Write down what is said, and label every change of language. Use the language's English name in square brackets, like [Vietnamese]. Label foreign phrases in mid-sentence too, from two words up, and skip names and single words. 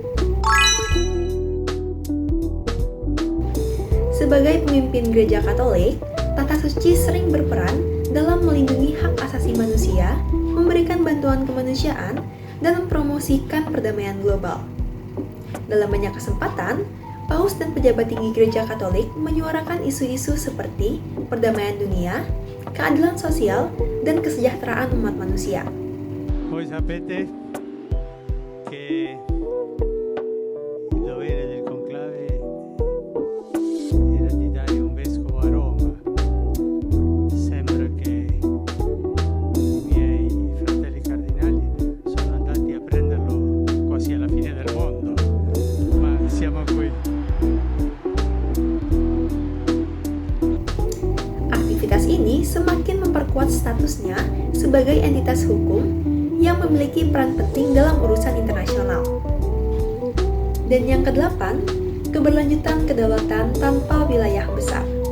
[Indonesian] Sebagai pemimpin Gereja Katolik, Tata Suci sering berperan dalam melindungi hak asasi manusia, memberikan bantuan kemanusiaan, dan mempromosikan perdamaian global. Dalam banyak kesempatan, Paus dan pejabat tinggi Gereja Katolik menyuarakan isu-isu seperti perdamaian dunia, keadilan sosial, dan kesejahteraan umat manusia. [Italian] Voi sapete che il dovere del conclave era di dare un vescovo a Roma. Sembra che i miei fratelli cardinali sono andati a prenderlo quasi alla fine del mondo, ma siamo qui. [Indonesian] Aktivitas ini semakin memperkuat statusnya sebagai entitas hukum yang memiliki peran penting dalam urusan internasional. Dan yang kedelapan, keberlanjutan kedaulatan tanpa wilayah besar.